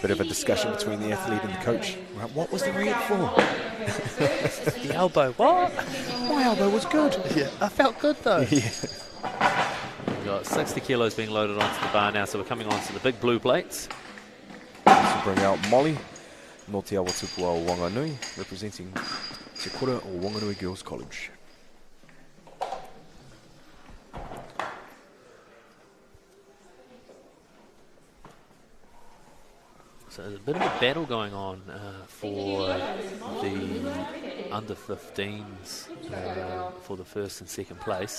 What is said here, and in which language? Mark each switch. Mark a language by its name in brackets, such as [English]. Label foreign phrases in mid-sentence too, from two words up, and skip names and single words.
[English] Bit of a discussion between the athlete and the coach. Right, what was the red for? The elbow. What? My elbow was good. Yeah, I felt good though. Yeah. We've got 60 kilos being loaded onto the bar now, so we're coming on to the big blue plates. This will bring out Molly, [Māori] Ngāti Awa Tupua o Wanganui, [English] representing [Māori] Te Kura o [English] Wanganui Girls College. So there's a bit of a battle going on for the under 15s for the first and second place.